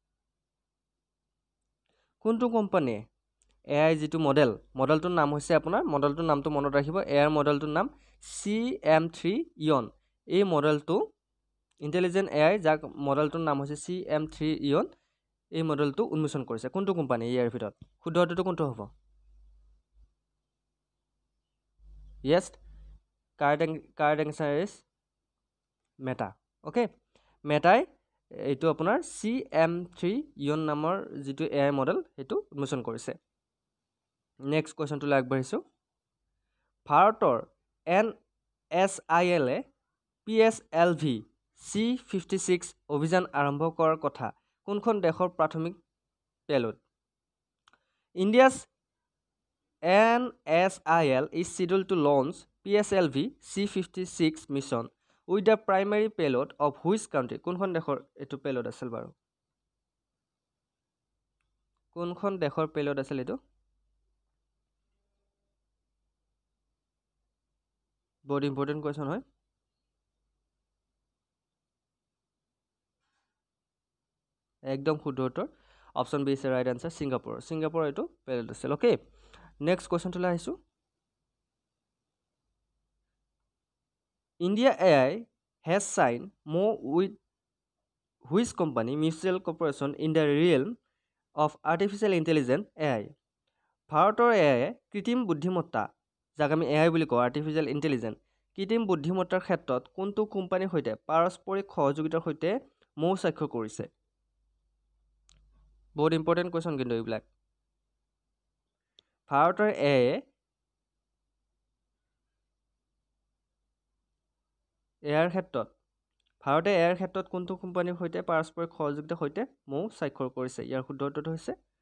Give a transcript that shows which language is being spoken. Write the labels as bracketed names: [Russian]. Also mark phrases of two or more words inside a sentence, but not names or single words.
[Assamese] কোনটো কোম্পানীয়ে AI যেটো মডেলটোৰ নাম হৈছে আপোনাৰ মডেলটোৰ নামটো মনত ৰাখিব AI মডেলটোৰ নাম CM3 ইয়ন এই মডেলটো [English] intelligent AI [Assamese] যাক মডেলটোৰ নাম হৈছে CM3 ইয়ন এই মডেলটো উন্মোচন কৰিছে কোনটো কোম্পানী ইয়াৰ ভিতৰত শুদ্ধ উত্তৰটো কোনটো হ'ব [English] yes correct answer is [Assamese] মেটা ওকে মেটাই এইটো আপোনাৰ CM3 ইয়ন নামৰ যেটো AI মডেল হেতু উন্মোচন কৰিছে নেক্সট কোৱেশ্যনটো আগবাঢ়িছো ভাৰতৰ NSIL PSLV C56 অভিযান আৰম্ভ কৰাৰ কথা কোনখন দেশৰ প্ৰাথমিক পেলোড India's [English] NSIL is scheduled to launch PSLV C56 mission with the primary payload of which country [Assamese] কোনখন দেশৰ এটো পেলোড আছিল বাৰু কোনখন দেশৰ পেলোড আছিল এটো বহুত [English] important question [Assamese] হয় একদম শুদ্ধ উত্তৰ [English] option B is right answer [Assamese] সিঙ্গাপুৰ এটো পেলোড আছিল ওকে নেক্সট কোৱেশ্যনটো আহিছো [English] India AI has signed more with which company mutual cooperation in the realm of artificial intelligence AI [Assamese] ভাৰতৰ AI কৃত্ৰিম বুদ্ধিমত্তা যাক আমি AI বুলি কওঁ [English] artificial intelligence [Assamese] কৃত্ৰিম বুদ্ধিমত্তাৰ ক্ষেত্ৰত কোনটো কোম্পানীৰ সৈতে পাৰস্পৰিক সহযোগিতাৰ সৈতে মৌ স্বাক্ষৰ কৰিছে বহুত [English] important question [Assamese] কিন্তু এইবিলাক ভাৰতৰ AI এয়াৰ ক্ষেত্ৰত কোনটো কোম্পানীৰ সৈতে পাৰস্পৰিক সহযোগিতাৰ সৈতে মৌ স্বাক্ষৰ কৰিছে ইয়াৰ শুদ্ধ উত্তৰটো হৈছে